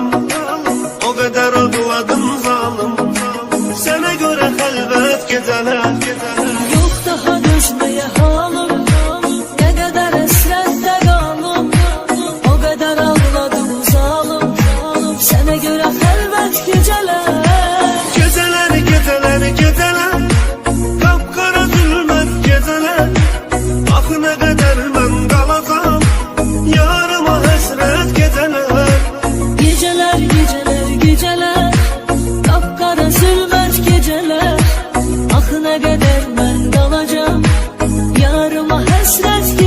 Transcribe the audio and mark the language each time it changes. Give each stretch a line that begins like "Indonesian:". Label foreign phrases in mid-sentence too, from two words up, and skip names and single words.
Azerbaijani: O qədər ağladım zalım, sənə görə xəlvət gecələr.
Turkish: Yok daha dözmeye halım, ne kadar esrette kalım. O kadar ağladım zalim, sana göre helvet geceler. Geceler, geceler, geceler, kapkara zülmət geceler.
Azerbaijani: Axı nə qədər mən qalacam, yarıma həsrət geceler.
Turkish: Geceler, geceler, geceler, kapkara zulmet geceler. Ah ne kadar ben kalacağım, yarıma hasret geceler.